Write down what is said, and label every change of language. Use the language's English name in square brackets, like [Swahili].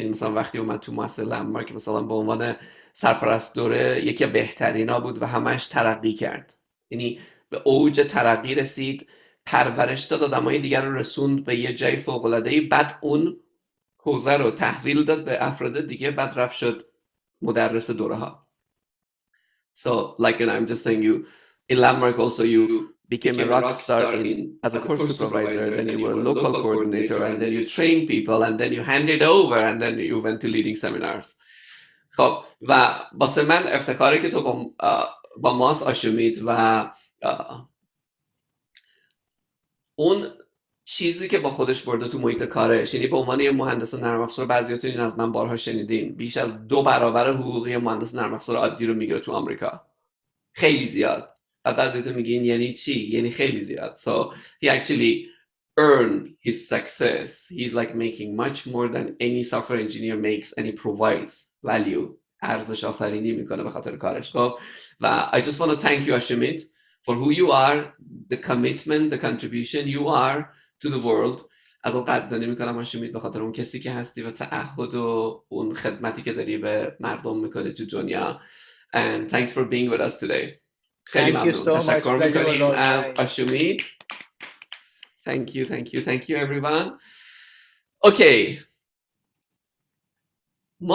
[Persian] این مثلا وقتی اومد تو مؤسسه لندمارک مثلا به عنوان سرپرست دوره یکی بهترینا بود و همش ترقی کرد. یعنی به اوج ترقی رسید، پرورش داد، آدمای دیگر رو رسوند به یه جای فوق‌العاده‌ای، بعد اون حوزه رو تحویل داد به افراد دیگه، بعد رفت شد مدرس دوره ها. [English] So like I'm just saying, you in Landmark also you became a rock star as a course supervisor, then you were a local coordinator, and then you trained people, and then you handed over, and then you went to leading seminars. [Persian] خب و واسه من افتخاره که تو با ماست آشومیت و اون چیزی که با خودش برده تو محیط کارش، یعنی به عنوان یه مهندس نرم افزار، بعضیاتون این از من بارها شنیدین، بیش از 2 برابر حقوقی مهندس نرم افزار عادی رو میگیره تو آمریکا. خیلی زیاد. و بعضیاتون میگین یعنی چی؟ یعنی خیلی زیاد. [English] So he actually earned his success. He's like making much more than any software engineer makes, and he provides value. [Persian] ارزش آفرینی میکنه به خاطر کارش. خب و [English] I just want to thank you Ashumeet for who you are, the commitment, the contribution you are to the world. [Persian] از اون قدردانی میکنم Ashumeet به خاطر اون کسی که هستی و تعهد و اون خدمتی که داری به مردم میکنی تو دنیا. [English] And thanks for being with us today. [Persian] خیلی ممنون. تشکر میکنیم از Ashumeet. [English] Thank you everyone. Okay. [Persian] ما